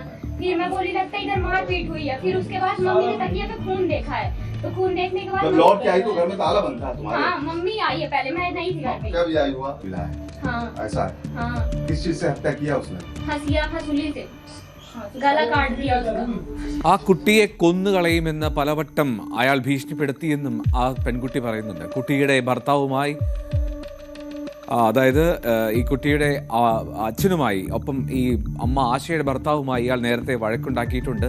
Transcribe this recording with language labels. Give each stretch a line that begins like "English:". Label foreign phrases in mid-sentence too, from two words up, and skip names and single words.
Hindi: फिर मैं बोली लगता है इधर मार पीट हुई है. फिर उसके बाद मम्मी ने तकिया पे खून देखा है, तो खून देखने के बाद जब लौट के आई तो घर में ताला बंद था तुम्हारे? हाँ, मम्मी आई है. पहले मैं नहीं थी घर पे. कब आई हुआ? मिला है. हाँ ऐसा है? हाँ. किस चीज से हत्या किया उसने? हंसुली से गला काट दिया उसका.
Malayalam: ആ കുട്ടിയെ കൊന്നുകളയുമെന്ന് പലവട്ടം അയാൾ ഭീഷണിപ്പെടുത്തിയെന്നും ആ പെൺകുട്ടി പറയുന്നുണ്ട്. കുട്ടിയുടെ ഭർത്താവുമായി, അതായത് ഈ കുട്ടിയുടെ അച്ഛനുമായി, ഒപ്പം ഈ അമ്മ ആശയുടെ ഭർത്താവുമായി ഇയാൾ നേരത്തെ വഴക്കുണ്ടാക്കിയിട്ടുണ്ട്.